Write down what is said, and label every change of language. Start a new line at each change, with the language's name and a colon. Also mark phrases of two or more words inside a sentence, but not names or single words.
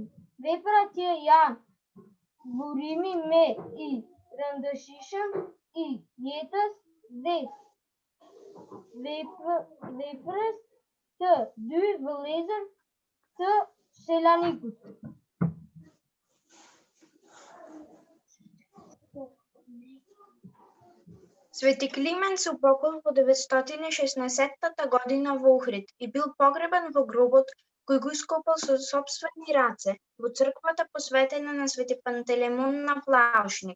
Albanian: Vepra që janë burimi me i rëndësishëm i jetës dhe veprës të dy vëllezër të Selanikut.
Macedonian: Свети Климент се упокоил во 916 година во Охрид и бил погребан во гробот кој го ископал со сопствени раце во црквата посветена на Свети Пантелеймон на Плаушник.